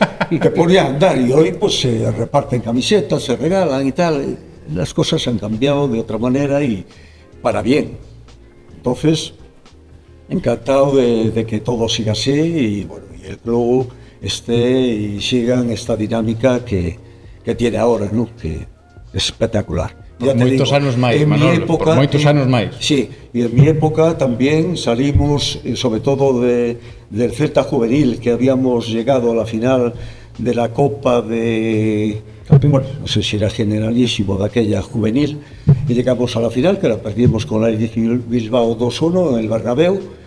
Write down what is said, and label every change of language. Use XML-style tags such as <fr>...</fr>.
<es>te ponía a andar, y hoy pues se reparten camisetas, se regalan y tal. Las cosas han cambiado de otra manera y para bien. Entonces, encantado de que todo siga así, y bueno, y el club esté y siga en esta dinámica que tiene ahora, ¿no? Que es espectacular.</es> <gl>Por moitos anos máis, Manolo, por moitos anos máis.</gl> <es>Sí, y en mi época también salimos, sobre todo del Celta juvenil, que habíamos llegado a la final de la Copa de... Bueno, no sé si era Generalísimo de aquella juvenil, y llegamos a la final, que la perdimos con el Bilbao 2-1 en el Bernabéu.</es>